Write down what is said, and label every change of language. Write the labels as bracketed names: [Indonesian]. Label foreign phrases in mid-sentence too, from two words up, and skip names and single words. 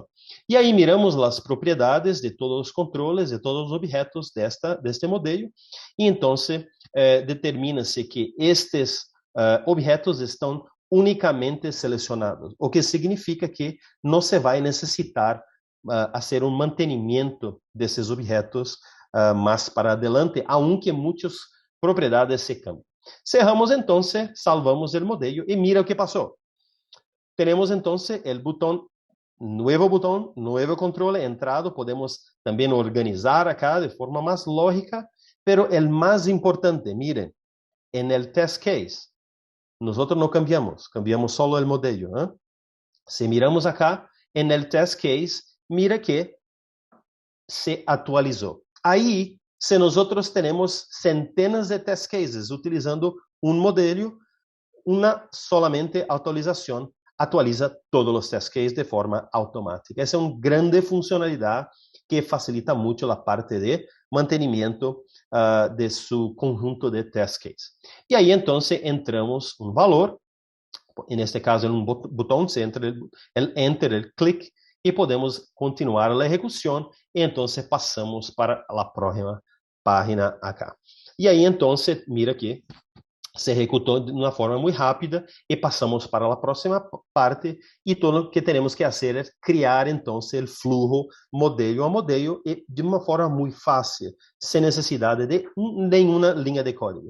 [Portuguese] E aí miramos as propriedades de todos os controles, de todos os objetos deste modelo, e então determina-se que estes objetos estão unicamente selecionados, o que significa que não se vai necessitar fazer um mantenimento desses objetos mais para [Spanish] adelante, aunque [Portuguese] muitas propriedades se cambiam. Cerramos então, salvamos o modelo e mira o que passou. Temos então o botão, novo controle entrado, podemos também organizar acá de forma mais lógica, pero o mais importante, [Spanish] miren, en el [English] test case, [Portuguese] nosotros não cambiamos solo o modelo. Se miramos acá, [Spanish] en el [English] test case, [Portuguese] mira que se atualizou. Aí, se nós temos centenas de [English] test cases [Portuguese] utilizando um modelo, uma solamente atualização atualiza todos os [English] test cases [Portuguese] de forma automática. Essa é uma grande funcionalidade que facilita muito a parte de mantenimento de seu conjunto de [English] test cases. [Portuguese] E aí, então, entramos um valor, neste caso, um botão, se entra o Enter, o clique, e podemos continuar a execução, e então passamos para a próxima página acá. E aí, então, mira que se executou de uma forma muito rápida e passamos para a próxima parte, e tudo o que temos que fazer é criar, então, o flujo modelo a modelo e de uma forma muito fácil, sem necessidade de nenhuma linha de código.